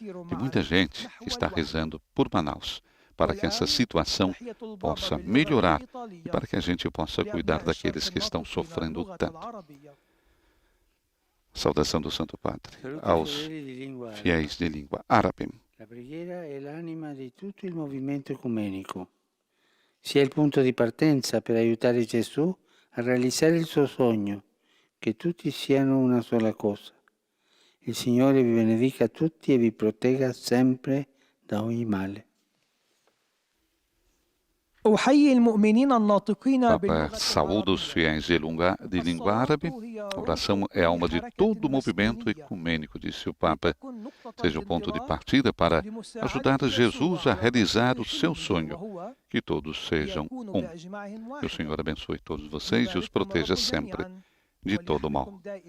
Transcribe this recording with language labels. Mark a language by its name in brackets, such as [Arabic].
[Portuguese] E muita gente está rezando por Manaus, para que essa situação possa melhorar e para que a gente possa cuidar daqueles que estão sofrendo tanto. Saudação do Santo Padre aos fiéis de língua árabe. [Italian] La preghiera è l'anima di tutto il movimento ecumenico. Sia il punto di partenza per aiutare Gesù a realizzare il suo sogno, che tutti siano una sola cosa. Il Signore vi benedica tutti e vi protegga sempre da ogni male. [Arabic] أحيي المؤمنين الناطقين [Portuguese] Papa [Arabic] باللغة [Portuguese] saúda os fiéis de língua árabe. A oração é a alma de todo o movimento ecumênico, disse o Papa. Seja o ponto de partida para ajudar Jesus a realizar o seu sonho, que todos sejam um. Que o Senhor abençoe todos vocês e os proteja sempre de todo mal.